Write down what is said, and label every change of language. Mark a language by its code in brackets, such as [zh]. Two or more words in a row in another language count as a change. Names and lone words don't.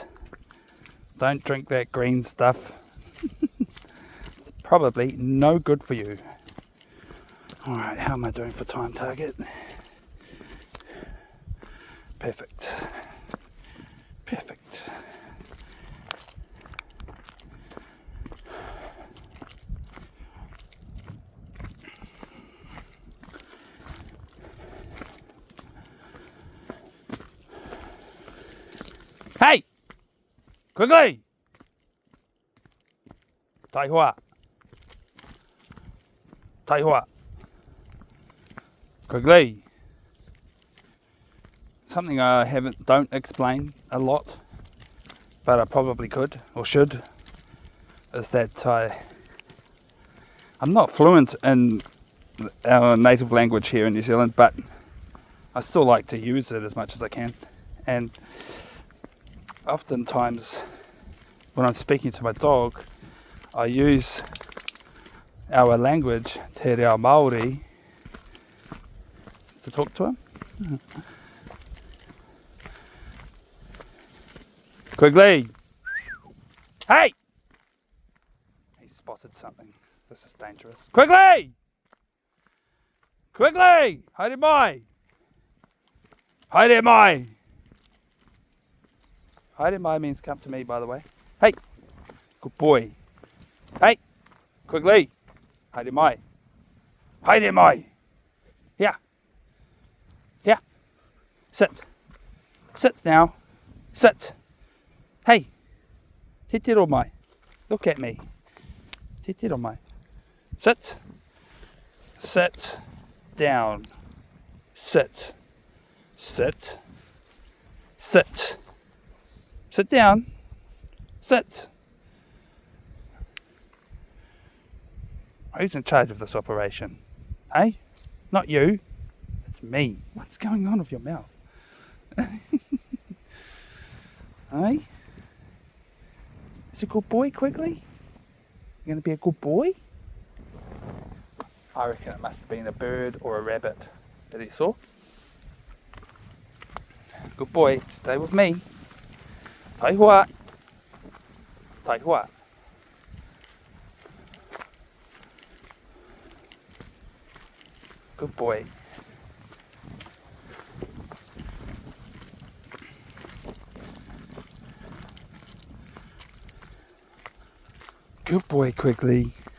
[en] Don't drink that green stuff. It's probably no good for you. Alright, how am I doing for time target? Perfect. Perfect. Hey! [mi] Quigley! Taihua. Taihua. [en] Quigley. Something I don't explain a lot, but I probably could or should, is that I'm not fluent in our native language here in New Zealand, but I still like to use it as much as I can. And oftentimes when I'm speaking to my dog, I use our language, [mi] te reo Māori, [en] to talk to him. Quigley! Hey! He spotted something. This is dangerous. [mi] Quigley! Quigley! Haere mai! Haere mai! Haere mai [en] means come to me, by the way. Hey! Good boy. Hey! Quigley! [mi] Haere mai! Haere mai! [en] Here! Here! Sit! Sit now! Sit! [mi] Hey! Te tiro mai! [en] Look at me! [mi] Te tiro mai! [en] Sit! Sit! Down! Sit! Sit! Sit! Sit down! Sit! Who's in charge of this operation? Hey? Not you. It's me. What's going on with your mouth? Hey? Is a good boy, Quigley? You going to be a good boy? I reckon it must have been a bird or a rabbit that he saw. Good boy, stay with me. [mi] Taihua. Taihua. [en] Good boy. Good boy, Quigley.